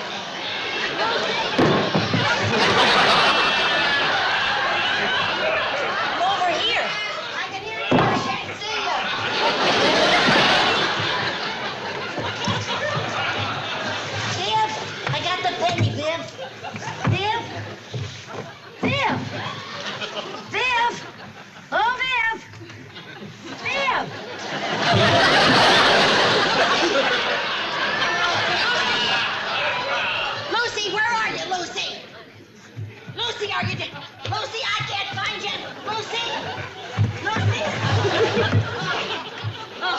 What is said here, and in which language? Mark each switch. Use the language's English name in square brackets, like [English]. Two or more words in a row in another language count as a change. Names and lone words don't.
[English] I'm over here. I can hear you, but I can't see you. Viv, I got the penny, Viv. Viv? Viv? Viv? Oh, Viv! Viv! Lucy, where are you, Lucy? Lucy, are you dead? Lucy, I can't find you. Lucy! Lucy! Oh.